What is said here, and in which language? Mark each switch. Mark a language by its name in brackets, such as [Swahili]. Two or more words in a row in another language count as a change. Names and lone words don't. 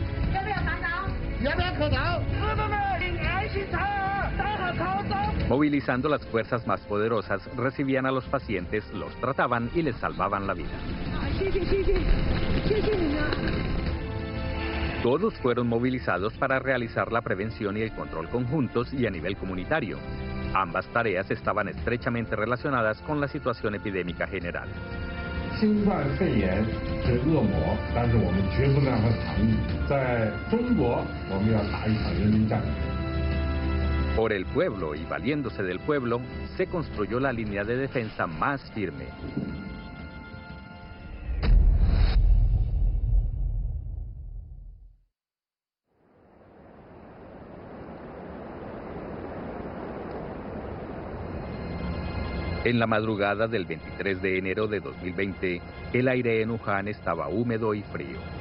[Spanish] Movilizando las fuerzas más poderosas, recibían a los pacientes, los trataban y les salvaban la vida. Todos fueron movilizados para realizar la prevención y el control conjuntos y a nivel comunitario. Ambas tareas estaban estrechamente relacionadas con la situación epidémica general. [Chinese] 新冠肺炎是恶魔，但是我们绝不让它长命。在中国，我们要打一场人民战争。 [Spanish] Por el pueblo y valiéndose del pueblo, se construyó la línea de defensa más firme. En la madrugada del 23 de enero de 2020, el aire en Wuhan estaba húmedo y frío.